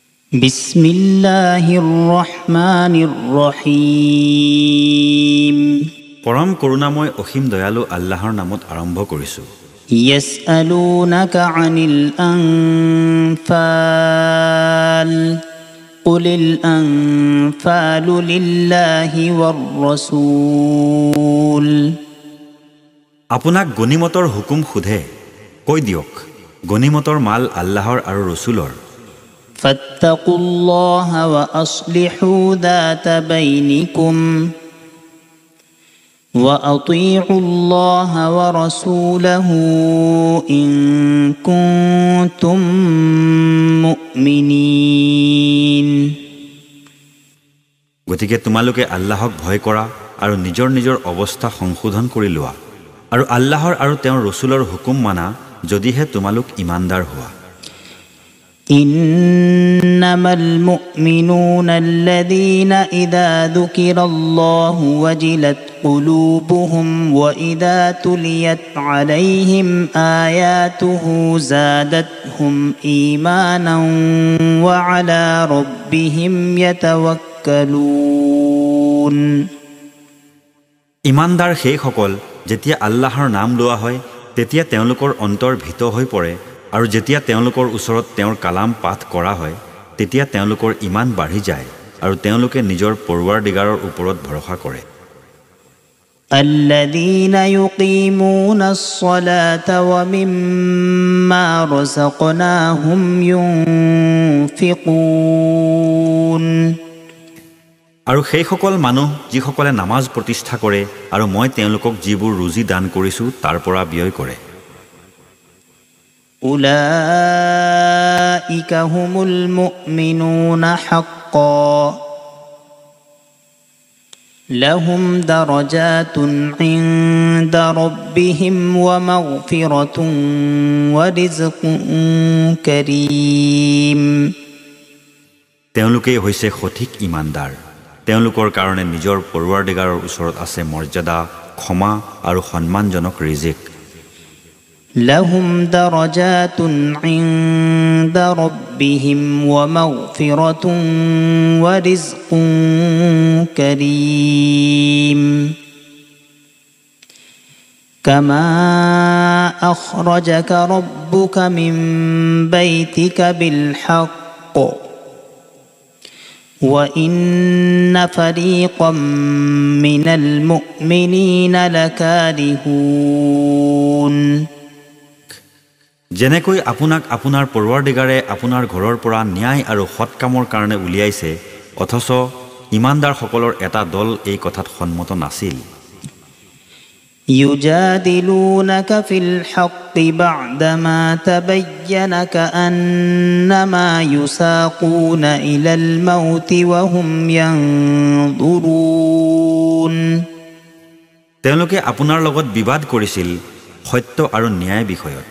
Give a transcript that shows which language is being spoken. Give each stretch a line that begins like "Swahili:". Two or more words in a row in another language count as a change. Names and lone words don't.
Arabic: بسم الله الرحمن الرحيم.
Assamese: পৰম করুণাময় অসীম দয়ালু আল্লাহৰ নামত আৰম্ভ কৰিছো।
Arabic: يسألونك عن الأنفال قل الأنفال لله والرسول.
Assamese: আপোনাক গনিমতৰ হুকুম সোধে, কৈ দিয়ক, গনিমতৰ মাল আল্লাহৰ আৰু ৰসূলৰ।
Arabic: فاتقوا الله وأصلحوا ذات بينكم وأطيعوا الله ورسوله إن كنتم مؤمنين.
Assamese: গতিকে তোমালোকে আল্লাহক ভয় কৰা আৰু নিজৰ নিজৰ অৱস্থা সংশোধন কৰি লোৱা আৰু আল্লাহৰ আৰু তেওঁৰ ৰসূলৰ হুকুম মানা যদিহে তোমালোক ইমানদাৰ হোৱা।
Arabic: إنما المؤمنون الذين إذا ذكر الله وجلت قلوبهم وإذا تليت عليهم آياته زادتهم إيمانا وعلى ربهم يتوكلون.
Assamese: ইমানদাৰ সেইসকল যেতিয়া আল্লাহৰ নাম লোৱা হয় তেতিয়া তেওঁলোকৰ অন্তৰ ভীত হৈ পৰে আৰু যেতিয়া তেওঁলোকৰ ওচৰত তেওঁৰ কালাম পাঠ কৰা হয় তেতিয়া তেওঁলোকৰ ইমান বাঢ়ি যায় আৰু তেওঁলোকে নিজৰ পৰৱাৰদিগাৰৰ ওপৰত ভৰসা কৰে।
Arabic: الذين يقيمون الصلاة ومما رزقناهم ينفقون.
Assamese: আৰু সেইসকল মানুহ যিসকলে নামাজ প্ৰতিষ্ঠা কৰে আৰু মই তেওঁলোকক যিবোৰ ৰুজি দান কৰিছোঁ তাৰ পৰা ব্যয় কৰে।
Arabic: أولئك هم المؤمنون حقا لهم درجات عند ربهم ومغفرة ورزق كريم.
Assamese: তেওঁলোকেই হৈছে সঠিক ইমানদাৰ। তেওঁলোকৰ কাৰণে নিজৰ পৰৱাৰদিগাৰৰ ওচৰত আছে মৰ্যাদা, ক্ষমা আৰু সন্মানজনক ৰিজিক।
Arabic: لهم درجات عند ربهم ومغفرة ورزق كريم. كما أخرجك ربك من بيتك بالحق وَإِنَّ فَرِيقًا مِّنَ الْمُؤْمِنِينَ لَكَارِهُونَ।
Assamese: যেনেকৈ আপোনাক আপোনাৰ পৰৱাৰদিগাৰে আপোনাৰ ঘৰৰ পৰা ন্যায় আৰু সৎ কামৰ কাৰণে উলিয়াইছে অথচ ইমানদাৰসকলৰ এটা দল এই কথাত সন্মত নাছিল।
Arabic: يجادلونك في الحق بعدما تبين كأنما يساقون إلى الموت وهم ينظرون।
Assamese: তেওঁলোকে আপোনাৰ লগত বিবাদ কৰিছিল সত্য আৰু ন্যায় বিষয়ত।